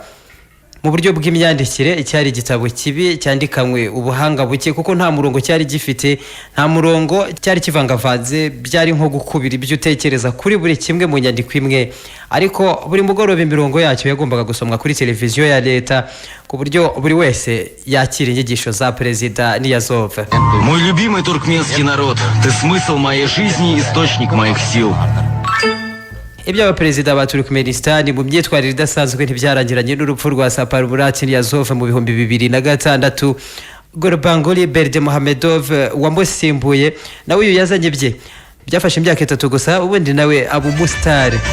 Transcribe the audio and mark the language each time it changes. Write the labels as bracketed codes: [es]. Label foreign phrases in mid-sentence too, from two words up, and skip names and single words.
[rw] Mu buryo bw'imyandikire cyari igitabo kibi cyandikanywe ubuhanga buke, kuko nta murongo cyari gifite, nta murongo cyari kivangavanze, byari nko gukubira ibyo utekereza kuri buri kimwe mu nyandiko imwe. Ariko buri mugoroba imirongo yacyo yagombaga gusomwa kuri televiziyo ya leta, ku buryo buri wese yakira inyigisho za perezida Niyazov. [ru] Мой любимый туркменский народ, ты смысл моей жизни, источник моих сил. [rw] iby'abaperezida ba Turkmenistan mu myitwarire idasanzwe ntibyarangiranye n'urupfu rwa Saparmurat Niyazov mu 2006. Gurbanguly Berdimuhamedov wamusimbuye nawe uyu yazanye bye byafashe imyaka 3 gusa, ubundi nawe Abu Mustar.